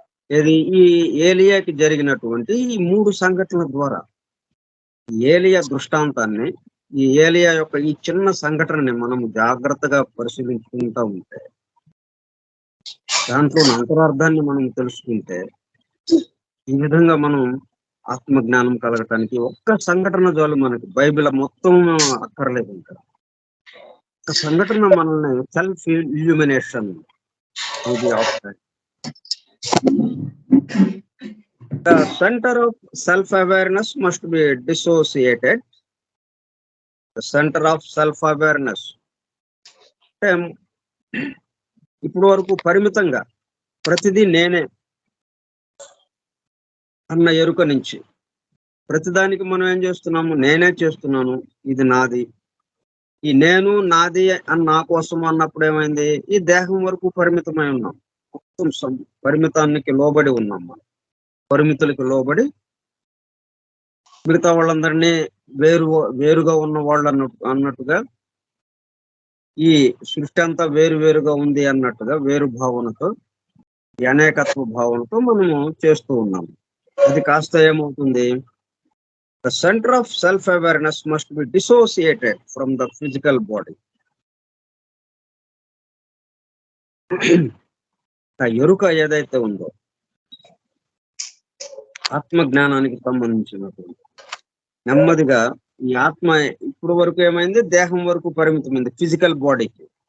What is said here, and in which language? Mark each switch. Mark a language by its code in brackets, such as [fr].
[te] ఇది ఈ ఏలియాకి జరిగినటువంటి ఈ 3 సంఘటనల ద్వారా, ఏలియా దృష్టాంతాన్ని, ఈ ఏలియా యొక్క ఈ చిన్న సంఘటనని మనం జాగ్రత్తగా పరిశీలించుకుంటూ ఉంటే, దాంట్లో అంతరార్థాన్ని మనం తెలుసుకుంటే, ఈ విధంగా మనం ఆత్మ జ్ఞానం కలగటానికి ఒక్క సంఘటన చాలు మనకి. బైబిల్ మొత్తం అక్కర్లేదు. ఇంకా ఒక సంఘటన మనల్ని సెల్ఫ్ ఇల్యూమినేషన్ ఇది అవుతుంది. [en] The center of self-awareness must be dissociated. The center of self-awareness. [te] ఇప్పుడు వరకు పరిమితంగా ప్రతిదీ నేనే అన్న ఎరుక నుంచి, ప్రతిదానికి మనం ఏం చేస్తున్నాము, నేనే చేస్తున్నాను, ఇది నాది, ఈ నేను నాది అని నా కోసం అన్నప్పుడు ఏమైంది, ఈ దేహం వరకు పరిమితమై ఉన్నాం. మొత్తం పరిమితానికి లోబడి ఉన్నాం. మనం పరిమితులకి లోబడి మిగతా వాళ్ళందరినీ వేరుగా ఉన్న వాళ్ళు అన్నట్టుగా, ఈ సృష్టి అంతా వేరుగా ఉంది అన్నట్టుగా వేరు భావనతో, అనేకత్వ భావనతో మనము చేస్తూ ఉన్నాము. అది కాస్త ఏమవుతుంది, [en] the center of self-awareness must be dissociated from the physical body. [te] ఆ ఎరుక ఏదైతే ఉందో ఆత్మ జ్ఞానానికి సంబంధించినటువంటి, నెమ్మదిగా ఈ ఆత్మ ఇప్పుడు వరకు ఏమైంది, దేహం వరకు పరిమితమైంది, ఫిజికల్ బాడీకి.